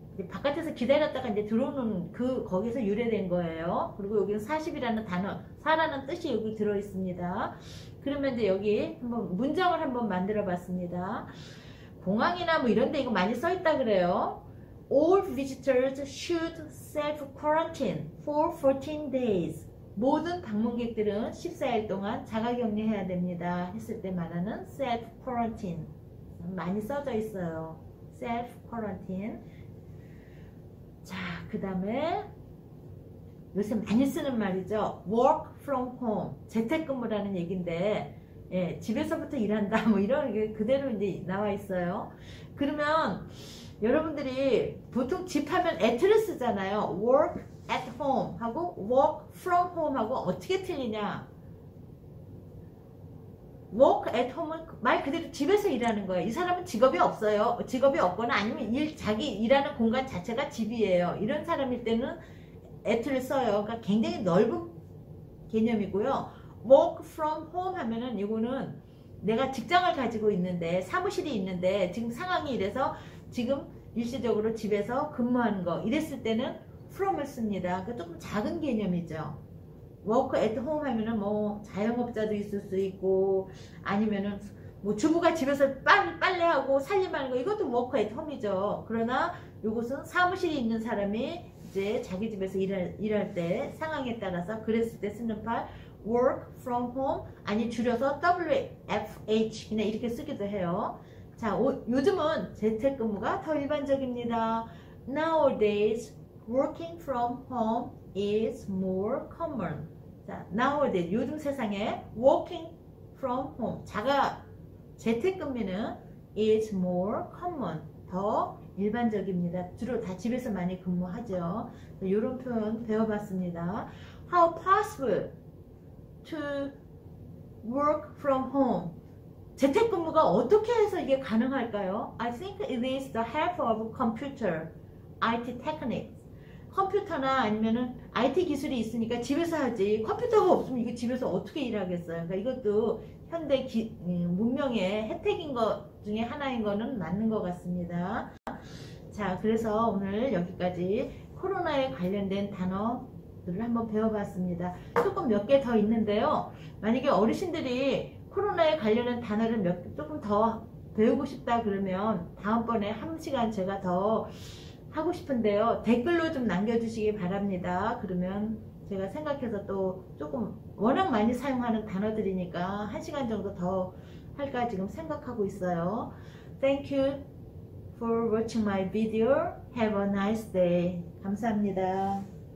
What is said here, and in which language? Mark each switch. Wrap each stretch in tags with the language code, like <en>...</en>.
<ko>바깥에서 기다렸다가 이제 들어오는 거기서 유래된 거예요. 그리고 여기는 40이라는 단어, 4라는 뜻이 여기 들어 있습니다. 그러면 이제 여기 한번 문장을 한번 만들어 봤습니다. 공항이나 뭐 이런 데 이거 많이 써 있다 그래요.</ko> <en>All visitors should self-quarantine for 14 days.</en> <ko>모든 방문객들은 14일 동안 자가격리해야 됩니다. 했을 때 말하는 self-quarantine. 많이 써져 있어요. self-quarantine. 자, 그 다음에 요새 많이 쓰는 말이죠. work from home, 재택근무라는 얘기인데 예, 집에서부터 일한다 뭐 이런 게 그대로 이제 나와 있어요. 그러면 여러분들이 보통 집 하면 at를 쓰잖아요. work at home 하고 work from home 하고 어떻게 틀리냐? work at home은 말 그대로 집에서 일하는 거예요. 이 사람은 직업이 없어요. 직업이 없거나 아니면 자기 일하는 공간 자체가 집이에요. 이런 사람일 때는 at를 써요. 그러니까 굉장히 넓은 개념이고요. work from home 하면은 이거는 내가 직장을 가지고 있는데 사무실이 있는데 지금 상황이 이래서 지금 일시적으로 집에서 근무하는 거 이랬을 때는 from을 씁니다. 그러니까 조금 작은 개념이죠. work at home 하면은 뭐 자영업자도 있을 수 있고 아니면은 뭐 주부가 집에서 빨래하고 살림하는 거 이것도 work at home이죠. 그러나 이것은 사무실이 있는 사람이 이제 자기 집에서 일할 때 상황에 따라서 그랬을 때 쓰는 말 work from home 아니 줄여서 WFH 그냥 이렇게 쓰기도 해요. 자, 요즘은 재택근무가 더 일반적입니다.</ko> <en>Nowadays working from home is more common.</en> <ko>자, nowadays 요즘 세상에 working from home 재택근무는</ko> <en>is more common</en> <ko>더 일반적입니다. 주로 다 집에서 많이 근무하죠. 이런 표현 배워봤습니다.</ko> <en>How possible to work from home?</en> <ko>재택근무가 어떻게 해서 이게 가능할까요?</ko> <en>I think it is the help of computer, IT techniques.</en> <ko>컴퓨터나 아니면은 IT 기술이 있으니까 집에서 하지. 컴퓨터가 없으면 이거 집에서 어떻게 일하겠어요? 그러니까 이것도 현대 문명의 혜택인 것 중에 하나인 거는 맞는 것 같습니다. 자, 그래서 오늘 여기까지 코로나에 관련된 단어들을 한번 배워봤습니다. 조금 몇 개 더 있는데요. 만약에 어르신들이 코로나에 관련한 단어를 조금 더 배우고 싶다 그러면 다음번에 한 시간 제가 더 하고 싶은데요. 댓글로 좀 남겨주시기 바랍니다. 그러면 제가 생각해서 또 조금 워낙 많이 사용하는 단어들이니까 한 시간 정도 더 할까 지금 생각하고 있어요.</ko> <en>Thank you for watching my video. Have a nice day.</en> <ko>감사합니다.</ko>